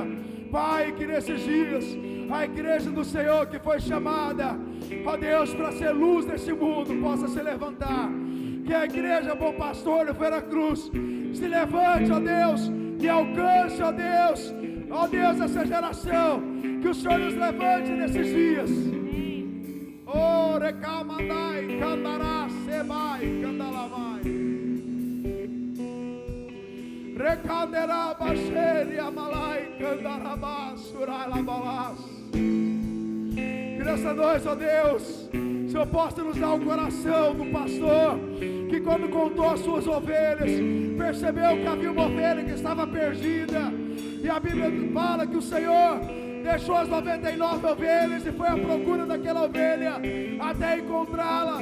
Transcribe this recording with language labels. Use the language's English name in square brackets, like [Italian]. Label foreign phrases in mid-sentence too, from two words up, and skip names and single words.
[Portuguese] Pai, que nesses dias a igreja do Senhor que foi chamada, ó Deus, para ser luz nesse mundo, possa se levantar. Que a igreja Bom Pastor do Veracruz se levante, ó Deus, e alcance, ó Deus, essa geração. Que o Senhor nos levante nesses dias. Recamandai, candará, sebai, candalamai. Recanderá, baixeria, amalai, candarabá, surai, labalás. Que nessa noite, ó Deus, o Senhor possa nos dar o coração do pastor, que quando contou as suas ovelhas, percebeu que havia uma ovelha que estava perdida, e a Bíblia fala que o Senhor deixou as 99 ovelhas e foi à procura daquela ovelha até encontrá-la.